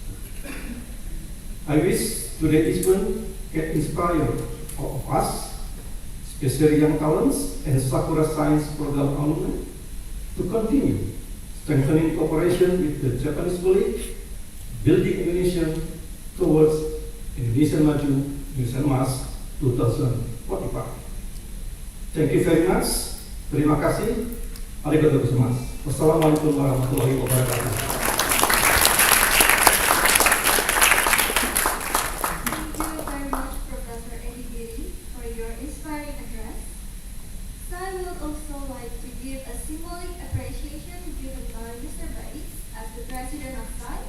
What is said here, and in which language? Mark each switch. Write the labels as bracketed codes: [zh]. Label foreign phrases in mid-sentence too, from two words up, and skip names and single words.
[en] I wish today's event can inspire all of us, especially young talents and Sakura Science Program alumni, to continue strengthening cooperation with the Japanese colleagues, building Indonesia towards Indonesia Maju, Indonesia Emas 2045. Thank you very much. [id] Terima kasih. [ja] ありがとうございます. [ar] والسلام عليكم ورحمة الله وبركاته. [en] Thank you very much, Professor Eddie Giri, for your inspiring address. SAAI would also like to give a symbolic appreciation given by Mr. Baiz as the President of SAAI.